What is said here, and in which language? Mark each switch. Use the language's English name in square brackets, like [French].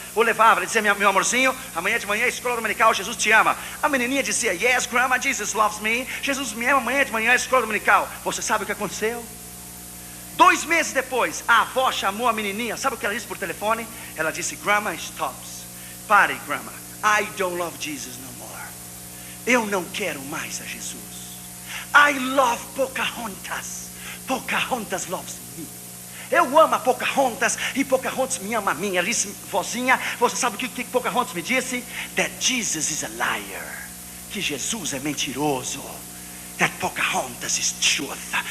[Portuguese] Ou levava, ela dizia: meu amorzinho, amanhã de manhã, escola dominical, Jesus te ama. A menininha dizia: [English] yes, grandma, Jesus loves me. [Portuguese] Jesus me ama, amanhã de manhã, escola dominical. Você sabe o que aconteceu? 2 meses depois, a avó chamou a menininha. Sabe o que ela disse por telefone? Ela disse: [English] grandma, stops. [Portuguese] Pare, grandma. [English] I don't love Jesus no more. [Portuguese] Eu não quero mais a Jesus. [English] I love Pocahontas. Pocahontas loves me. [Portuguese] Eu amo a Pocahontas e Pocahontas me ama a mim. Ela disse: vozinha, você sabe o que Pocahontas me disse? [English] That Jesus is a liar. [Portuguese] Que Jesus é mentiroso. [English] That Pocahontas is truth.